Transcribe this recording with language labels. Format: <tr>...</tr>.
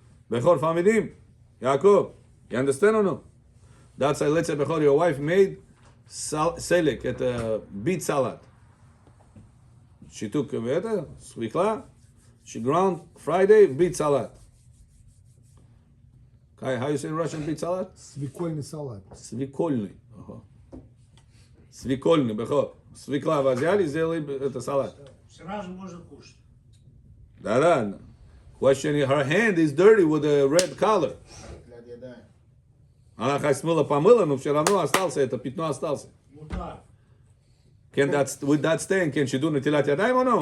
<en>Bechor Famidim, Yaakov, you understand or no? That's why, let's say, Bechor, your wife made selek at a beet salad. She took swikla, she ground Friday beet salad. Kai, how you say in Russian beet salad?</en> <ru>Свекольный салат. Свекольный. Свекольный, Бехор. Свекла взяли, сделали это салат. Сразу можно кушать. Да.</ru> <en>Question, her hand is dirty with a red color.</en> <ru>Для деда. Она хоть смыла, помыла, но все равно остался, это пятно остался.</ru> <he>Mutar.</he> <en>With that stain, can she do Netilat Yadayim or no?</en>